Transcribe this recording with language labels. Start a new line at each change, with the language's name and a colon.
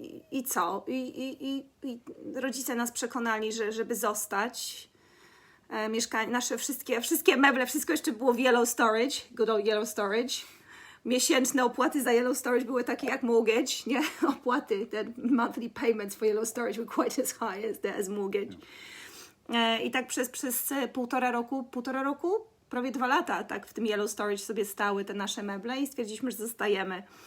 Polish: I co? I rodzice nas przekonali, żeby zostać. Nasze wszystkie meble, wszystko jeszcze było w Yellow Storage,
English: good old Yellow Storage.
Polish: Miesięczne opłaty za Yellow Storage były takie jak mortgage, nie?
English: Opłaty, the monthly payments for Yellow Storage were quite as high as mortgage.
Polish: I tak przez półtora roku, prawie 2 lata, tak w tym Yellow Storage sobie stały te nasze meble i stwierdziliśmy, że zostajemy.